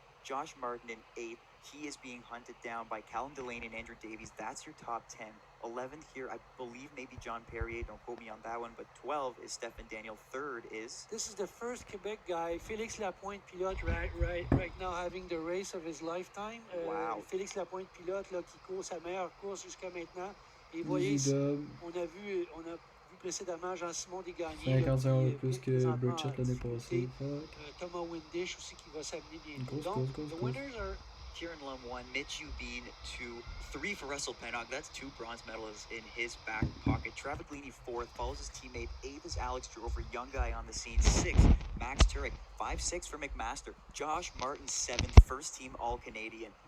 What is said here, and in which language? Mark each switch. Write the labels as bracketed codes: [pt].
[en] Josh Martin in 8th. He is being hunted down by Callum Delaney and Andrew Davies. That's your top 10. 11th here, I believe maybe John Perrier. Don't quote me on that one. But 12 is Stefan Daniel. 3rd is... This is the first Quebec guy, Félix Lapointe-Pilote, right now having the race of his lifetime. Wow. [fr] Félix Lapointe-Pilote là, qui court sa meilleure course jusqu'à maintenant. Et vous voyez, on a vu précédemment Jean-Simon Desgagnés. 50 secondes plus que Burchett l'année passée. Thomas Windish aussi qui va s'amener bientôt. [en] Donc, the winners are Kieran Lum 1, Mitch Ubeen 2, 3 for Russell Pennock. That's 2 bronze medals in his back pocket. Travaglini 4th, follows his teammate. 8th is Alex Drover, young guy on the scene. 6th, Max Turek. 5-6 for McMaster. Josh Martin 7th, first team All-Canadian.